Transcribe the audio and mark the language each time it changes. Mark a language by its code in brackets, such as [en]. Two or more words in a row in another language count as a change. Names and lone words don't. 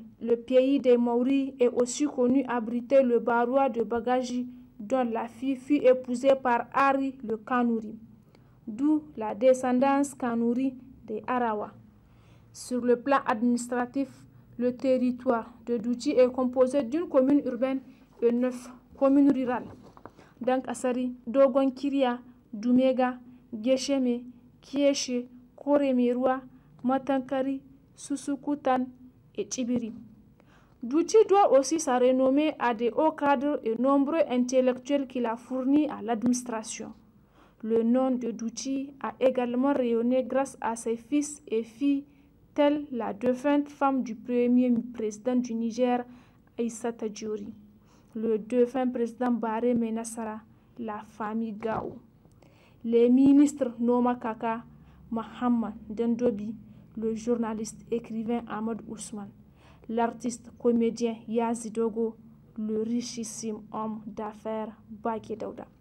[fr] Le pays des Maoris est aussi connu abriter le barois de Bagaji, dont la fille fut épousée par Ari le Kanouri, d'où la descendance Kanouri des Arawa. Sur le plan administratif, le territoire de Douchi est composé d'une commune urbaine et 9 communes rurales. Dankasari, Dogonkiria, Dumega, Gesheme, Kieshe, Koremerua, Matankari, Susukutan et Tibiri. Douchi doit aussi sa renommée à des hauts cadres et nombreux intellectuels qu'il a fournis à l'administration. Le nom de Douchi a également rayonné grâce à ses fils et filles, telle la défunte femme du premier président du Niger, Aïssata Diori, le défunt président Baré Menassara, la famille Gao, les ministres Noma Kaka, Mohamed Dendobi, le journaliste écrivain Ahmed Ousmane, l'artiste comédien Yazidogo, le richissime homme d'affaires Baké Daouda.